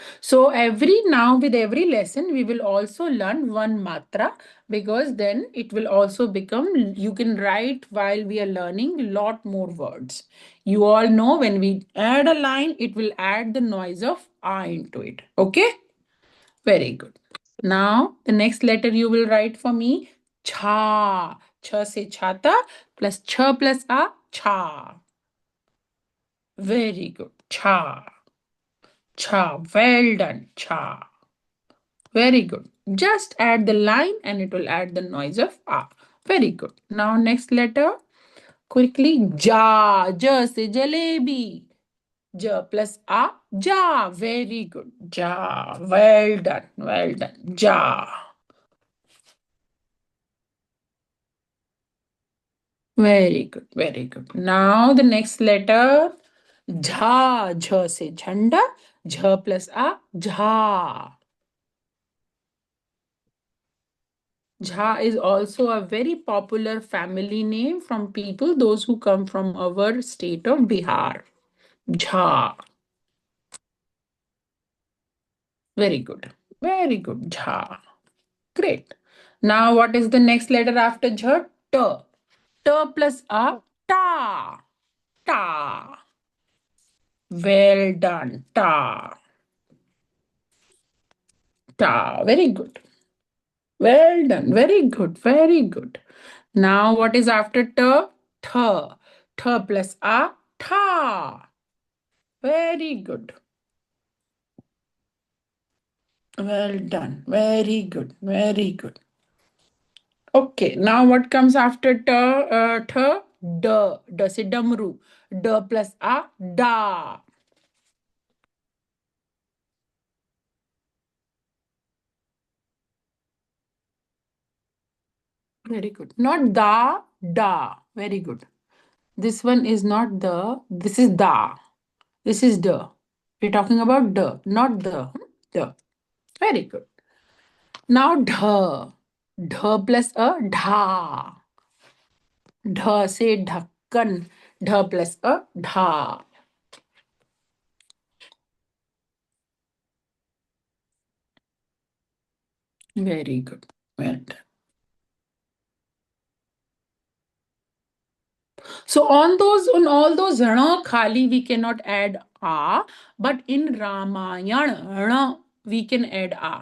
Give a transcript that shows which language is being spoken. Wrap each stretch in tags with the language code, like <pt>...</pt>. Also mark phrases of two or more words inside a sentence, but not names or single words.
<en>So with every lesson, we will also learn one matra, because then it will also become, you can write while we are learning a lot more words. You all know when we add a line, it will add the noise of ah into it. Okay? Very good. Now, the next letter you will write for me, cha.</en> <hi>च से छाता</hi> <en>plus cha plus a, cha. Very good. Cha. Cha. Well done. Cha. Very good. Just add the line and it will add the noise of ah. Very good. Now, next letter. Quickly. Ja.</en> <hi>ज से जलेबी.</hi> <en>Ja plus a, ja. Very good. Ja. Well done. Well done. Ja. Very good, very good. Now the next letter, jha,</en> <hi>झ से झंडा,</hi> <en>jha plus a, jha. Jha is also a very popular family name from people, those who come from our state of Bihar. Jha. Very good, very good, jha. Great. Now what is the next letter after jha? Ta. Ta plus a, ta. Ta. Well done, ta. Ta. Very good. Well done. Very good. Very good. Now, what is after ta? Tha. Tha plus a. Tha. Very good. Well done. Very good. Very good. Okay. Now, what comes after ta? Tha? Da.</en> <hi>ड से डमरू.</hi> <en>Da plus a. Da. Very good. Not da. Da. Very good. This one is not the. This is da. This is the. We're talking about the, not the. The. Very good. Now dha. Dha plus a dha.</en> <hi>ढ से ढक्कन.</hi> <en>Dha plus a dha. Very good. Well done. So on all those rana khali we cannot add a, but in Ramayana rana we can add a.</en>